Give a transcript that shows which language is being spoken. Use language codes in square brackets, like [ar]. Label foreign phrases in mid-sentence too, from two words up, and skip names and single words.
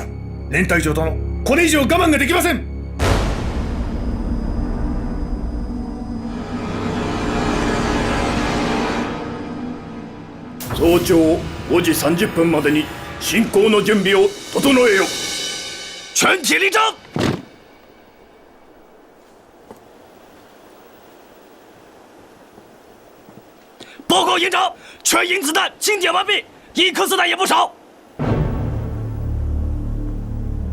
[ja] 連隊長殿、これ以上我慢ができません。早朝5時30分までに進行の準備を整えよ。 [zh] 全体立正。报告营长，全营子弹清点完毕，一颗子弹也不少。